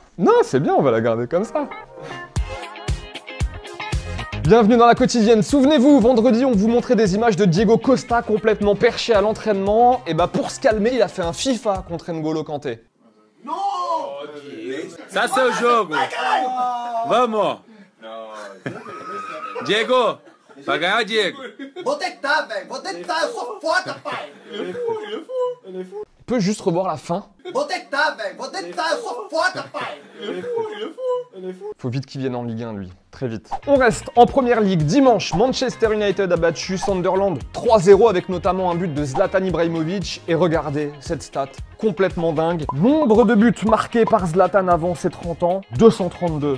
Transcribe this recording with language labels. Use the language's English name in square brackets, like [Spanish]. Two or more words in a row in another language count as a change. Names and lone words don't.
[French] Non, c'est bien, on va la garder comme ça. Bienvenue dans la quotidienne. Souvenez-vous, vendredi, on vous montrait des images de Diego Costa complètement perché à l'entraînement. Et bah pour se calmer, il a fait un FIFA contre N'Golo Kanté. Non! Ça c'est [Portuguese] o jogo. Vamos. Diego, vai ganhar o Diego. Vou tentar, velho. Vou tentar, eu sou foda, pai. Ele é fou. [French] On peut juste revoir la fin. Vou tentar, velho. Vou tentar, eu sou foda, pai. Ele é fou. Faut vite qu'il vienne en Ligue 1, lui. Très vite. On reste en Première Ligue. Dimanche, Manchester United a battu Sunderland 3-0 avec notamment un but de Zlatan Ibrahimovic. Et regardez cette stat complètement dingue. Nombre de buts marqués par Zlatan avant ses 30 ans, 232.